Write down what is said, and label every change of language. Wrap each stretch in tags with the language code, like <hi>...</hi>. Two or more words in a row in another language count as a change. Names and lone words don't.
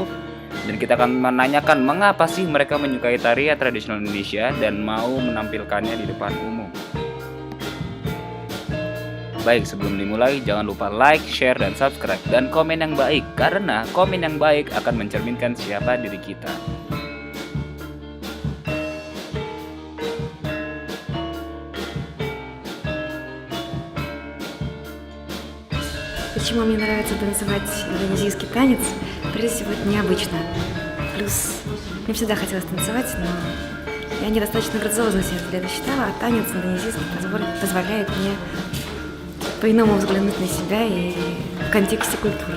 <id>Dan kita akan menanyakan mengapa sih mereka menyukai tarian tradisional Indonesia dan mau menampilkannya di depan umum. Baik, sebelum dimulai jangan lupa</id> <en>like, share,</en> <id>dan subscribe, dan komen yang baik, karena komen yang baik akan mencerminkan siapa diri kita.</id> <ru>Почему мне нравится танцевать индонезийский танец? Прежде всего, это необычно. Плюс мне всегда хотелось танцевать, но я недостаточно грациозно себя для этого считала, а танец индонезийский позволяет мне по-иному взглянуть на себя и в контексте культуры.</ru>